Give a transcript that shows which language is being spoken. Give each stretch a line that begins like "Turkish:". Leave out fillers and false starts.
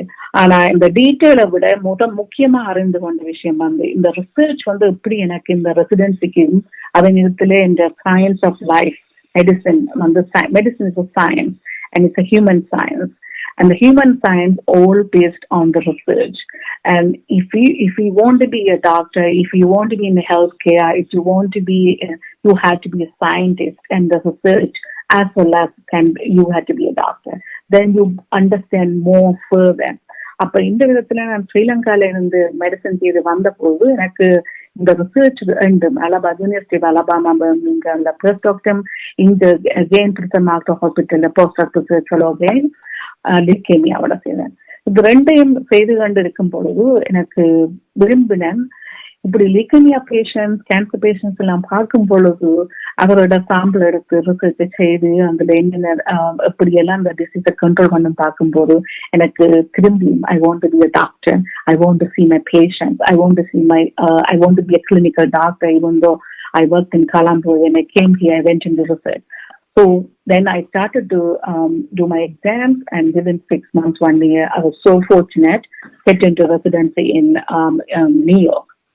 Tamil: ஆனா இந்த டீட்டெயிலை விட முக்கியமா அறிந்து கொண்ட விஷயம் இந்த ரிசர்ச் எப்படி எனக்கு இந்த ரெசிடென்சிக்கு அதே நேரத்துல இந்த
English: Science of life medicine medicine is a science and it's a human science, and the human science all based on the research. And if you want to be a doctor, if you want to be in healthcare, if you want to be you have to be a scientist and the research as well as you have to be a doctor, then you understand more further.
Tamil: அப்ப இந்த விதத்துல நான் ஸ்ரீலங்கால இருந்து medicine செய்து வந்த போது எனக்கு இந்த research university of Alabama பர்மிங்ஹாம்ல postdoctoral இந்த அகெயின் பிரின்சஸ் மார்க்டர் ஹாஸ்பிட்டல்ல postdoctoral ரிசர்ச் லிக்கேமியாவோட செய்தேன். இது ரெண்டையும் செய்து கொண்டு இருக்கும் பொழுது எனக்கு விரும்பினேன் இப்படி லிக்கேமியா பேஷண்ட்ஸ் கேன்சர் பேஷண்ட்ஸ் எல்லாம் பார்க்கும் பொழுது அவரோட சாம்பிள் எடுத்து ரிசர்ச் செய்து அதுல என்னென்ன எப்படியெல்லாம் அந்த டிசீஸை கண்ட்ரோல் பண்ண பார்க்கும்போது எனக்கு திரும்பி
English: I want to be a doctor, I want to see my patients, I want to be a clinical doctor. Even though I worked in Colombo, when I came here I went into research. So then I started to do my exams, and within 6 months, 1 year, I was so fortunate to get into residency in New York.